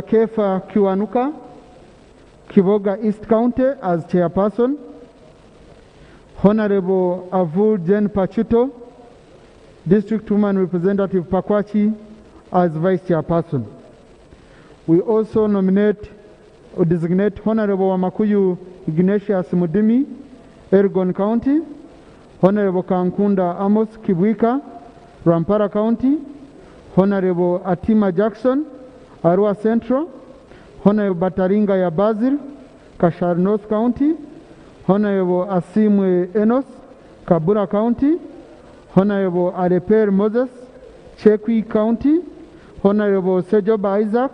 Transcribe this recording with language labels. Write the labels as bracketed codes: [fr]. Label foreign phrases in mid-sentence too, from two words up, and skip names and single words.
[en] Kefa Kiwanuka, Kivoga East County as chairperson, Honourable Avul Jen Pachuto, District Woman Representative Pakwachi as vice chairperson. We also nominate or designate Honourable Wamakuyu Ignatius Mudimi, Elgon County, Honourable Kankunda Amos Kibwika, Rampara County, Honourable Atima Jackson, Arua Central, Honourable Bataringa ya Basil, Kashar North County, Honourable Asimwe Enos, Kabura County, Honourable Areper Moses, Chekwi County, Honourable Sejoba Isaac,